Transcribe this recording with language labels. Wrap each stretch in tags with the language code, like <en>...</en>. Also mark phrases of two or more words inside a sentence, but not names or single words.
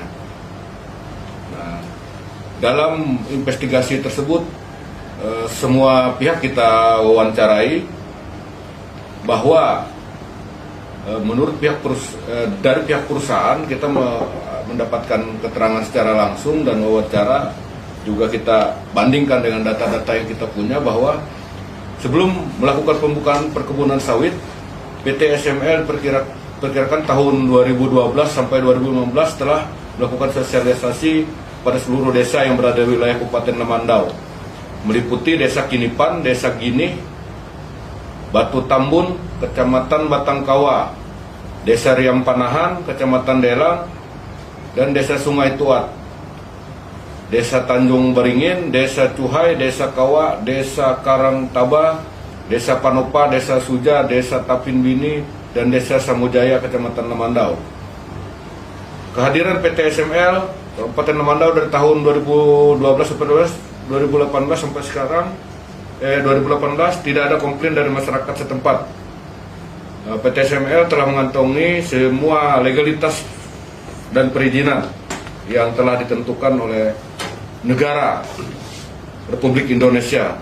<id>Nah, dalam investigasi tersebut semua pihak kita wawancarai bahwa menurut dari pihak perusahaan kita mendapatkan keterangan secara langsung dan wawancara juga kita bandingkan dengan data-data yang kita punya bahwa sebelum melakukan pembukaan perkebunan sawit, PT SML perkirakan tahun 2012 sampai 2015 telah melakukan sosialisasi pada seluruh desa yang berada di wilayah Kabupaten Lemandau, meliputi Desa Kinipan, Desa Gini, Batu Tambun, Kecamatan Batangkawa, Desa Riam Panahan, Kecamatan Delang, dan Desa Sungai Tuat, Desa Tanjung Beringin, Desa Cuhai, Desa Kawa, Desa Karangtaba, Desa Panopa, Desa Suja, Desa Tapin Bini, dan Desa Samujaya, Kecamatan Lemandau. Kehadiran PT SML Kabupaten Lemandau dari tahun 2012 sampai 2018 sampai sekarang 2018 tidak ada komplain dari masyarakat setempat. PT SML telah mengantongi semua legalitas dan perizinan yang telah ditentukan oleh negara Republik Indonesia.</id>